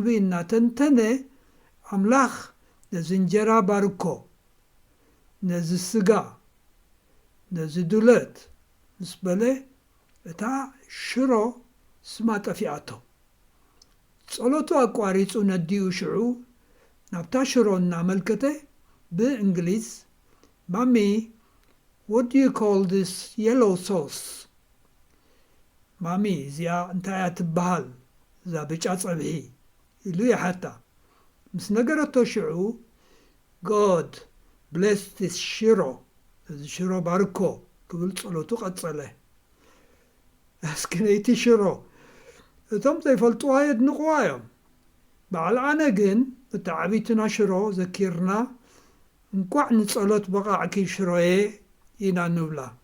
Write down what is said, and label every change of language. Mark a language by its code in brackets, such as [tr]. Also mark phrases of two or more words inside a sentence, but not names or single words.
[ti] እናተንተነ ኣምላኽ ነዚ እንጀራ ባርኮ፣ ነዚ ስጋ፣ ነዚ ዱለት ምስ በለ እታ ሽሮ ስማ ጠፊኣቶ። ጸሎቱ ኣቋሪጹ ነዲኡ ሽዑ ናብታ ሽሮ እናመልከተ ብእንግሊዝ ማሚ [en] what do you call this yellow sauce? [ti] ማሚ እዚኣ እንታይ እያ ትበሃል እዛ ብጫ ፀብሒ ኢሉ ይሓታ። ምስ ነገረቶ ሽዑ [en] God bless this [ti] ሽሮ እዚ ሽሮ ባርኮ ክብል ጸሎቱ ቀጸለ። ኣስክነይቲ ሽሮ እቶም ዘይፈልጥዋ የድንቕዋ እዮም። በዓል ኣነ ግን እታ ዓበይትና ሽሮ ዘኪርና እንኳዕ ንጸሎት በቓዕኪ ሽሮዬ ኢና ንብላ።